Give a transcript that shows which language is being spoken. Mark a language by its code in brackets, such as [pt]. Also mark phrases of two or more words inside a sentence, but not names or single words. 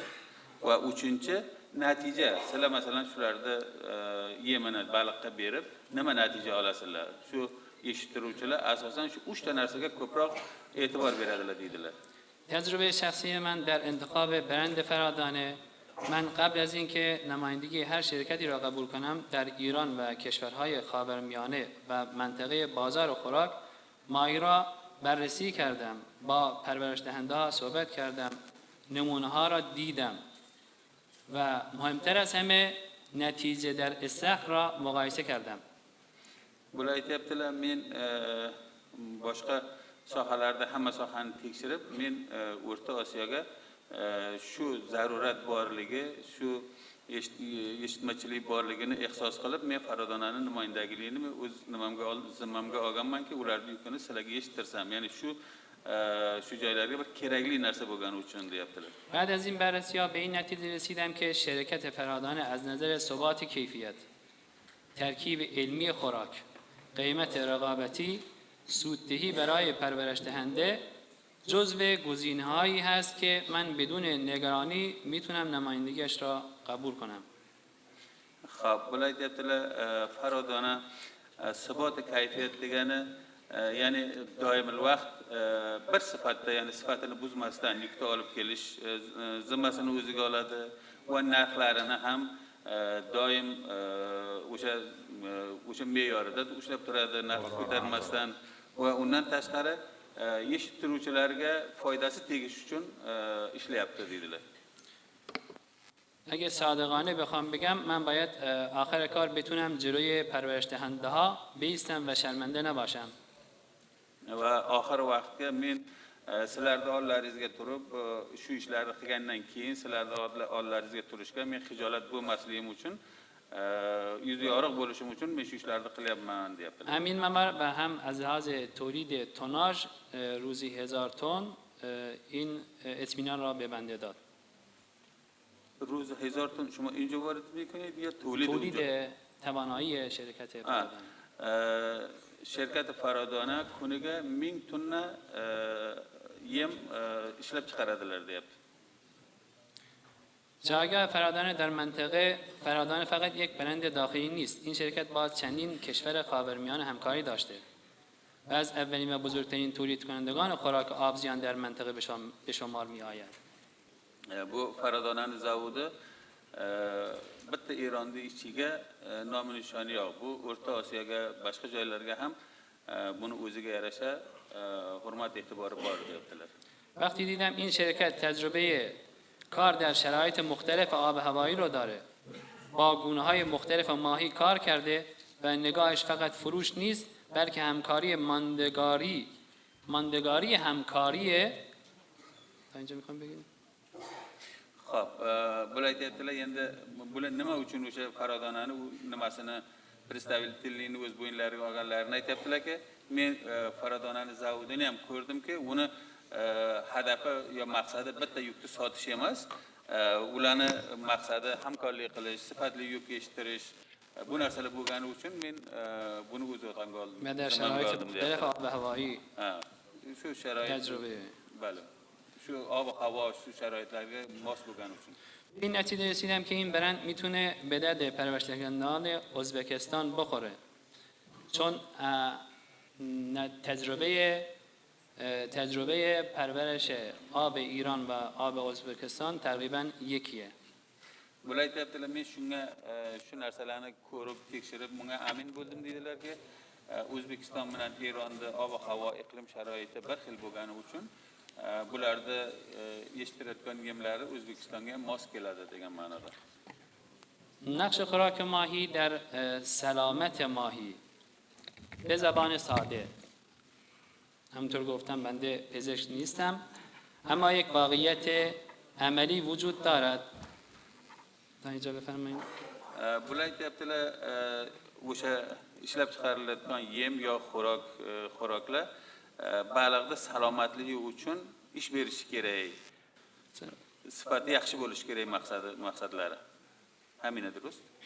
[uz] Va uchinchi natija. Sizlar masalan shularda yemini baliqqa berib, nima natija olasizlar? Shu yetishtiruvchilar asosan shu 3 ta narsaga ko'proq e'tibor beradilar deydilar. [fa] تجربه شخصی من در انتخاب برند فرادانه، من قبل از اینکه نمایندگی هر شرکتی را قبول کنم در ایران و کشورهای خاورمیانه و منطقه بازار و خوراک ماهی را بررسی کردم، با پرورش دهنده ها صحبت کردم، نمونه ها را دیدم و مهمتر از همه نتیجه در استخر را مقایسه کردم. [uz] Bular aytayaptilar, men boshqa sohalarda hamma sohani tekshirib, men O'rta Osiyoga shu zarurat borligi, shu eshitmachilik borligini ehsos qilib, men Faradonani nimoyandagligini o'z zimmamga olganmanki, ularning yukini sizlarga yetishtirsam, ya'ni shu joylarga bir kerakli narsa bo'lgani uchun deyaptilar. [fa] بعد از این بررسی‌ها به این نتیجه رسیدم که شرکت فرادانه از نظر ثبات کیفیت، ترکیب علمی خوراک، قیمت رقابتی، سوددهی برای پرورش دهنده جزو گزینه‌هایی هست که من بدون نگرانی میتونم نمایندگیش را قبول کنم. خب، [uz] bular aytayaptilar, Faradona sabot kayfiyat degani ya'ni doimil vaqt bir sifatda, ya'ni sifatini buzmasdan yukni olib kelish zimmasini o'ziga oladi va narxlarini ham doim o'sha me'yorida ushlab turadi, narx ko'tarmasdan va undan tashqari yetishtiruvchilarga foydasi tegish uchun ishlayapti deydilar. [fa] اگه صادقانه بخوام بگم من باید آخر کار بتونم جلوی پرورش دهنده ها بیستم و شرمنده نباشم. [uz] Va oxir vaqtga men sizlarning oldlaringizga turib shu ishlarni qilgandan keyin sizlarning oldlaringizga turishga men xijolat bo'lmasligim uchun yuzi yorug' bo'lishim uchun men shu ishlarni qilyapman deyaptilar. [fa] همین ممر و هم از لحاظ تولید توناژ روزی 1000 تن این اطمینان را به بنده داد. روز 1000 تن شما اینجا وارد میکنید یا تولید اونجا؟ تولید توانایی شرکت فرادانه. شرکت فرادانه [uz] kuniga 1000 tonna yem ishlab chiqaradilar deyapti. [fa] جایگاه فرادانه در منطقه فرادانه فقط یک برند داخلی نیست. این شرکت با چندین کشور خاورمیانه همکاری داشته و از اولین و بزرگترین تولید کنندگان خوراک آبزیان در منطقه به شمار می آید. [uz] Bu Faradonani zavodi bitta Eronning ichiga nomi nishoni yo'q. Bu O'rta Osiyoga, boshqa joylarga ham buni o'ziga yarasha hurmat e'tibori bor deyaptilar. [fa] وقتی دیدم این شرکت تجربه کار در شرایط مختلف آب و هوایی رو داره، با گونه‌های مختلف ماهی کار کرده و نگاهش فقط فروش نیست بلکه همکاری ماندگاری همکاریه. تا اینجا میخوام بگیم [uz] Xo'p, bular aytayaptilar, endi bular nima uchun o'sha Faradonani nimasini представительligini o'z bo'yinlariga olganlarini aytayaptilar-ki, men Faradonani zavodini ham ko'rdimki, uni hadafi yo maqsadi bitta yukni sotish emas, ularni maqsadi hamkorlik qilish, sifatli yuk yetishtirish, bu narsalar bo'lgani uchun men buni o'z o'tamga oldim. [fa] و در شرایط مختلف آب و هوایی [uz] shu sharoit [fa] تجربه. [uz] bali. Shu ob و havo shu sharoitlarga mos bo'lgani uchun. [fa] این نتیجه رسیدم که این برند میتونه به درد پرورشدهندگان ازبکستان بخوره، چون تجربه پرورش آب ایران و آب ازبکستان تقریبا یکیه. [uz] Bular aytayaptilar, men shunga shu narsalarni ko'rib, tekshirib, bunga amin bo'ldim deydilarki, O'zbekiston bilan Eronda ob va havo, iqlim sharoiti bir xil bo'lgani uchun bularda yetishtirayotgan yemlari O'zbekistonga mos keladi degan ma'noda. [fa] نقش خوراک ماهی در سلامت ماهی به زبان ساده، همونطور گفتم بنده پزشک نیستم، اما یک واقعیت عملی وجود دارد. تا اینجا بفرمایید. [uz] Bular aytayaptilar, o'sha ishlab chiqarilayotgan yem yo xo'roklar baliqda salomatligi uchun ish berishi kerak. Sifati yaxshi bo'lishi kerak maqsadlari. [fa] Hamina درست؟